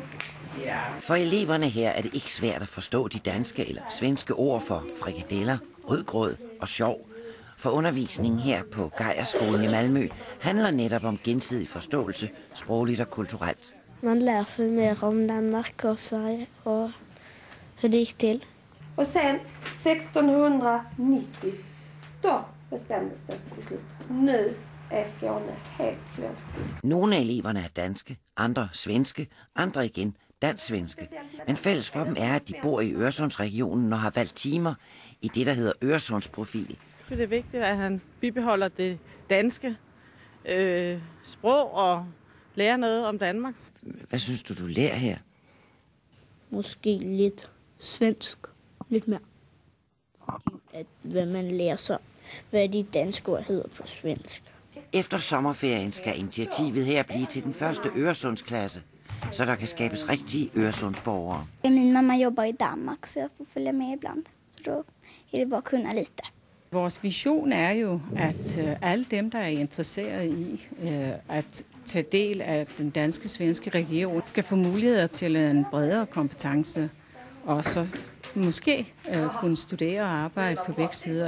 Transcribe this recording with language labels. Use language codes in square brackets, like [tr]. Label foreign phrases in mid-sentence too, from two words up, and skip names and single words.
[da] For eleverne her er det ikke svært at forstå de danske eller svenske ord for frikadeller, rødgrød og sjov. For undervisningen her på Geierskolen i Malmø handler netop om gensidig forståelse, sprogligt og kulturelt. Man lærer sig mere om Danmark og Sverige og hur det gik til. [sv] Och sen 1690, då bestämdes det till slut. Nu är Skåne helt svensk. [da] Nogle af eleverne er danske, andre svenske, andre igen dansk-svenske. Men fælles for dem er, at de bor i Øresundsregionen og har valgt timer i det, der hedder Øresundsprofil. Det er vigtigt, at han bibeholder det danske sprog og lærer noget om Danmark. Hvad synes du lærer her? Måske lidt svensk. Lidt mere. At hvad man lærer så, hvad de danske ord hedder på svensk. Efter sommerferien skal initiativet her blive til den første Øresundsklasse, så der kan skabes rigtige Øresundsborgere. [sv] Min mamma jobbar i Danmark, så [da] jeg får følge med [sv] ibland. Så då är det bara att kunna lite. [da] Vores vision er jo, at alle dem, der er interesseret i at tage del af den danske-svenske region, skal få muligheder til en bredere kompetence, og så måske kunne studere og arbejde på begge sider.